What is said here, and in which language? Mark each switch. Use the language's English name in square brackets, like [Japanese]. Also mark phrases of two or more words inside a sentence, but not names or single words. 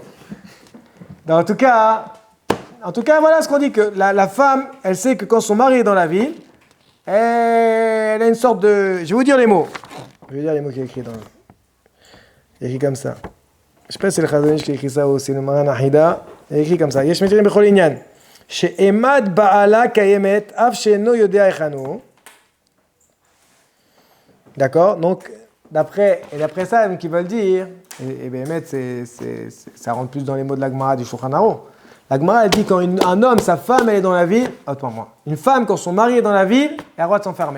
[French] En tout cas, voilà ce qu'on dit, que la femme, elle sait que quand son mari est dans la ville, elle a une sorte de... Je vais vous dire les mots. Je vais dire les mots qu'il y a écrit dans le... Il y a écrit comme ça. Je sais pas si c'est le Chazonish qui a écrit ça ou c'est le Maran Ahida. Il y a écrit comme ça. [Hebrew] יש מתירים בכל ענין. שאימת בעלה קיימת אף שאינו יודע היכנו. [French] D'accord? Donc, d'après ça, donc, ils veulent dire, et Béhémet, ça rentre plus dans les mots de l'Agmara du Shulchan Aruch. L'Agmara, elle dit quand un homme, sa femme, elle est dans la ville, attends-moi, une femme, quand son mari est dans la ville, elle a le droit de s'enfermer.